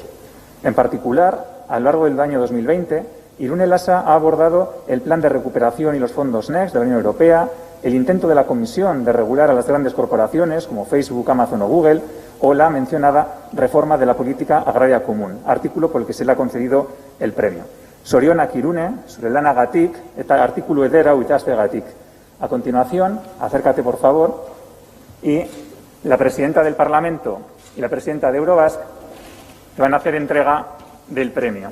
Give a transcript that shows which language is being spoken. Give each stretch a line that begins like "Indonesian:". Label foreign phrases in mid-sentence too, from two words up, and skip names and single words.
Spanish: En particular, a lo largo del año 2020, Irune Lasa ha abordado el plan de recuperación y los fondos Next de la Unión Europea, el intento de la Comisión de regular a las grandes corporaciones como Facebook, Amazon o Google, o la mencionada reforma de la política agraria común, artículo por el que se le ha concedido el premio.
Basque: Zorionak Irune, zure lanagatik eta artikulu eder hau ikasteagatik.
Spanish: A continuación, acércate por favor, y la presidenta del Parlamento y la presidenta de Eurobasque te van a hacer entrega del premio.